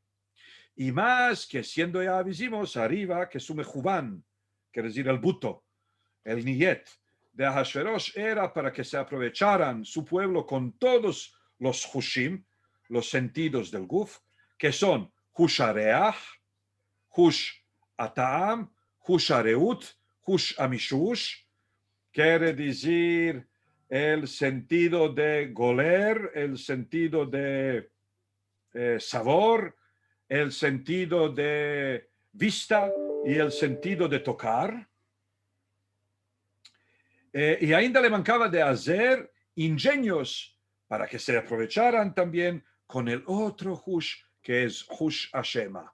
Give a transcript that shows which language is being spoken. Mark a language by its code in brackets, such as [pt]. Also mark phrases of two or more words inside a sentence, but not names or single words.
[lad] Y más que siendo ya avisimos arriba que su mejubán, quiere decir el buto, el niyet de Ahasverosh era para que se aprovecharan su pueblo con todos los hushim, los sentidos del guf, que son [he] חוש הריח, חוש הטעם, חוש הראות, חוש המישוש, [lad] quiere decir el sentido de goler, el sentido de sabor, el sentido de vista y el sentido de tocar. Y ainda le mancaba de hacer ingenios para que se aprovecharan también con el otro hush, que es [he] חוש השמיעה.